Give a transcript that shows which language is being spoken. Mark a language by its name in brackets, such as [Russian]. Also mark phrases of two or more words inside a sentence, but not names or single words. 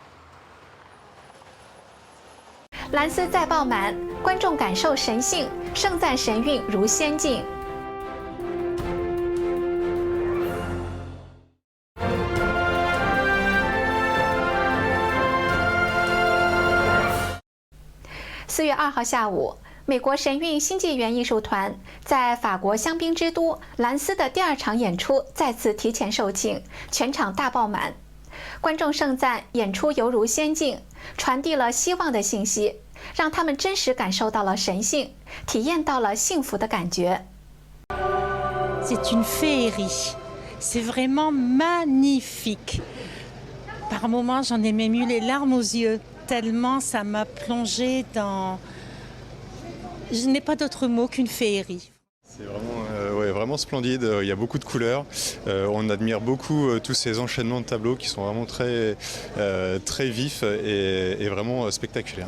[Chinese] 蓝丝再爆满，观众感受神性，盛赞神韵如仙境。4月2号下午，美国神韵新纪元艺术团在法国香槟之都兰斯的第2场演出再次提前售罄，全场大爆满。观众盛赞演出犹如仙境，传递了希望的信息，让他们真实感受到了神性，体验到了幸福的感觉。 [French] C'est une féerie, c'est vraiment magnifique. Par moments, j'en ai même eu les larmes aux yeux, tellement ça m'a plongé dans. Je n'ai pas d'autre mot qu'une féerie. C'est vraiment, vraiment splendide, il y a beaucoup de couleurs, on admire beaucoup tous ces enchaînements de tableaux qui sont vraiment très, très vifs et vraiment spectaculaires.